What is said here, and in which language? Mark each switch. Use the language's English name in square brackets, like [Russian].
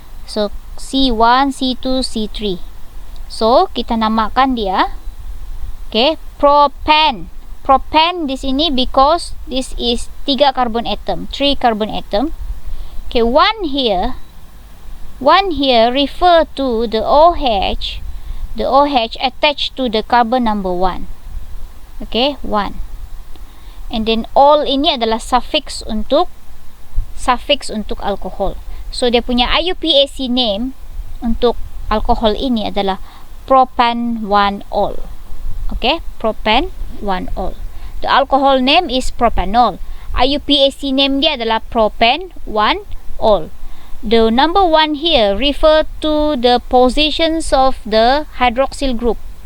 [Malay] So C1, C2, C3. So kita namakan dia, okay, propan. [English] Propan [Malay] di sini [English] because this is 3 carbon atom, 3 carbon atom. Okay, one here refer to the OH attached to the carbon number 1. Okay, 1. And then [Malay] all ini adalah suffix untuk alcohol. So dia punya IUPAC name untuk alkohol ini adalah propan-1-ol. [English] Okay, propan-1-ol. The alcohol name is propanol. [Malay] IUPAC name dia adalah propan-1-ol. [English] The number 1 here refer to the positions of the hydroxyl group.